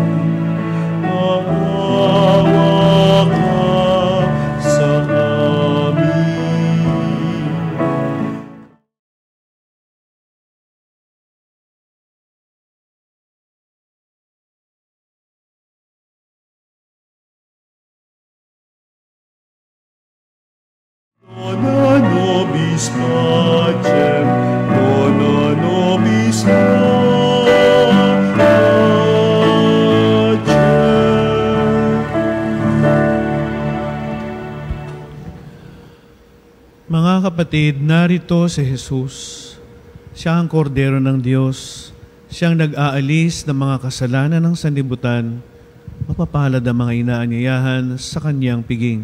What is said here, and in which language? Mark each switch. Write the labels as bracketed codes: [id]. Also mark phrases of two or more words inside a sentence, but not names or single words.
[tl] Maawa ka sa amin. [la] Dona nobis pacem, dona nobis pacem. [tl] Mga kapatid, narito si Jesus. Siya ang kordero ng Diyos. Siyang nag-aalis ng mga kasalanan ng sanlibutan. Mapapalad ang mga inaanyayahan sa kanyang piging.